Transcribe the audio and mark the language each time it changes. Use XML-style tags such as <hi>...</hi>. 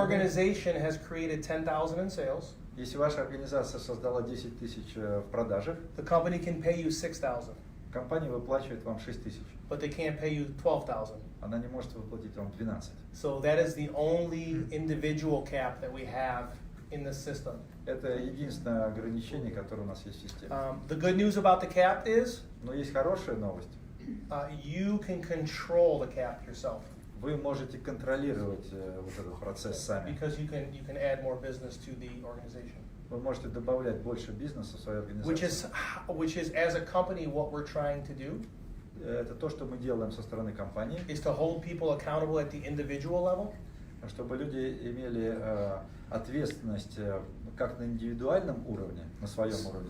<en>organization has created 10,000 in sales,</en> <ru>Если ваша организация создала 10 тысяч в продажах,</ru> <en>the company can pay you 6,000,</en> <ru>компания выплачивает вам 6 тысяч.</ru> <en>but they can't pay you 12,000.</en> <ru>Она не может выплатить вам 12.</ru> <en>So that is the only individual cap that we have in the system.</en> <ru>Это единственное ограничение, которое у нас есть в системе.</ru> <en>The good news about the cap is</en> <ru>Но есть хорошая новость.</ru> <en>you can control the cap yourself</en> <ru>Вы можете контролировать вот этот процесс сами.</ru> <en>because you can add more business to the organization.</en> <ru>Вы можете добавлять больше бизнеса в свою организацию.</ru> <en>Which is as a company what we're trying to do</en> <ru>Это то, что мы делаем со стороны компании,</ru> <en>is to hold people accountable at the individual level.</en> <ru>чтобы люди имели ответственность как на индивидуальном уровне, на своем уровне,</ru>